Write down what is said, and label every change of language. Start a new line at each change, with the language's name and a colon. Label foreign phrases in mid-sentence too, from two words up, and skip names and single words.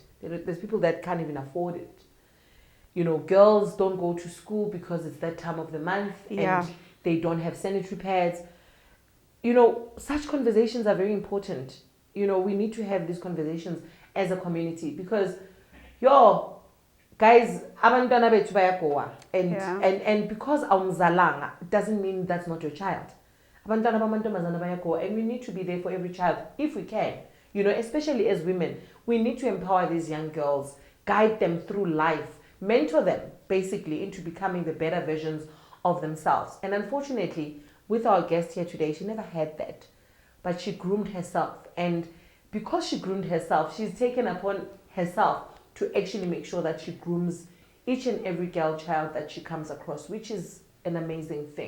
English: There's people that can't even afford it. Girls don't go to school because it's that time of the month and they don't have sanitary pads. Such conversations are very important. We need to have these conversations as a community because, guys,
Zulu: abantwana bethu bayagowa
English: and because awumzalanga doesn't mean that's not your child.
Zulu: Abantwana bamantombazana bayagowa
English: and we need to be there for every child if we can. Especially as women, we need to empower these young girls, guide them through life, mentor them basically into becoming the better versions of themselves. And unfortunately, with our guest here today, she never had that. But she groomed herself. And because she groomed herself, she's taken upon herself to actually make sure that she grooms each and every girl child that she comes across, which is an amazing thing.